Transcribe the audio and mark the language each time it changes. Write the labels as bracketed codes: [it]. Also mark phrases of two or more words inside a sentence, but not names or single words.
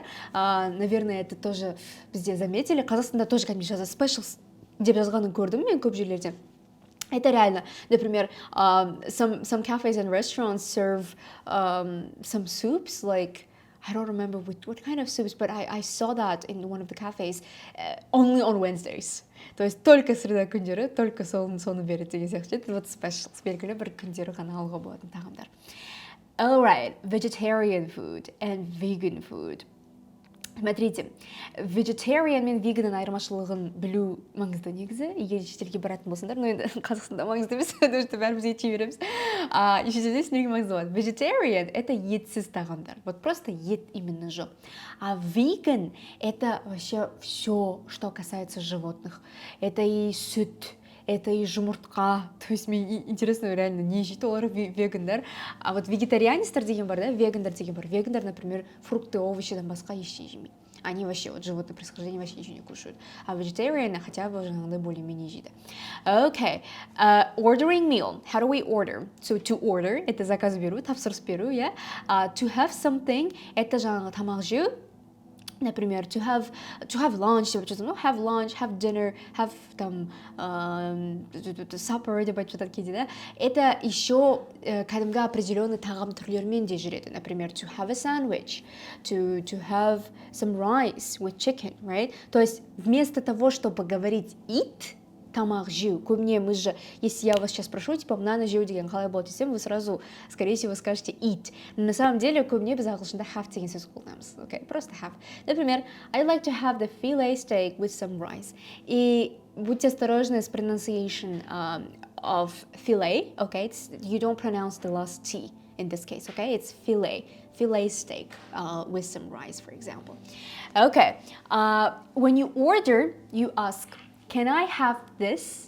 [ru] Наверное, это тоже [kk] бізде заметили. Қазақстанда тоже кәдімгі жазады specials деп жазғанын көрдім мен көп жерлерде. [ru] Это реально. Например, [en] some cafes and restaurants serve some soups, like, I don't remember what kind of soups, but I saw that in one of the cafes only on Wednesdays. [ru] То есть только среда [kk] күндері, только соны береді деген сияқты. [ru] Это вот specials, [kk] белгілі бір күндері ғана алуға болатын тағамдар. [en] All right, vegetarian food and vegan food. [kk] Смотрите, vegetarian мен vegan айырмашылығын білу маңызды негізі, егер шетелге баратын болсаңдар, но енді Қазақстанда маңызды емес, [ru] потому что [kk] бәріміз ет жей береміз. Шетелде сендерге маңызды болады. Vegetarian это етсіз тағамдар, [ru] вот просто [kk] ет именно жоқ. [ru] А vegan это вообще все, что касается животных. Это и сүт, это и жұмыртқа, то есть мне интересно реально не [kk] жейді олар вегандар. [ru] А вот [kk] вегетарианецтер деген бар, да, вегандар деген бар. Вегандар, например, [ru] фрукты, овощи, [kk] басқа ештеңе жемейді. [ru] Они вообще, вот животное происхождение вообще ничего не кушают. А vegetarian хотя бы уже иногда более-менее жейді. [en] Okay, ordering meal. How do we order? So to order, [ru] это заказ [kk] беру, тапсырыс беру, [en] yeah? To have something, [kk] это жаңағы тамақ жеу. [ru] Например, [en] to have lunch, ну, have lunch, have dinner, have там supper [kk] деп айтып жатады кейде, [en] да? [ru] Это еще [kk] кәдімгі определенный тағам түрлерімен де жүреді. [ru] Например, [en] to have a sandwich, to have some rice with chicken, right? [ru] То есть вместо того, чтобы говорить eat, [kk] тамақ жеу. [ru] Көбіне мы же, если я вас сейчас спрошу, типа, [kk] мынаны жеу деген қалай болады десем, [ru] вы сразу, скорее всего, скажете eat. Но на самом деле, [kk] көбіне біз ағылшында have деген сөз қолданамыз. Okay? Просто have. [ru] Например, [en] I'd like to have the filet steak with some rice. [ru] И будьте осторожны с [en] pronunciation of filet, okay? You don't pronounce the last T in this case, okay? It's filet steak with some rice, for example. Okay, when you order, you ask, can I have this?